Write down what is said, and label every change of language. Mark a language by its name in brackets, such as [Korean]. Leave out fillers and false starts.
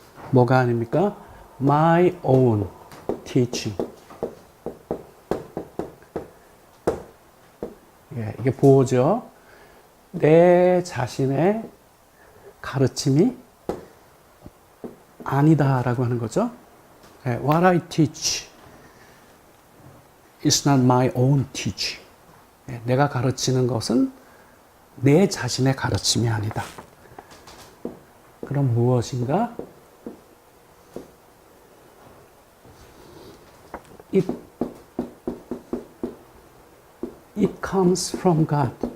[Korean] 뭐가 아닙니까? [English] My own teaching. [Korean] 이게 보호죠. 내 자신의 가르침이 아니다라고 하는 거죠. [English] What I teach is not my own teaching. [Korean] 내가 가르치는 것은 내 자신의 가르침이 아니다. 그럼 무엇인가? [English] It comes from God.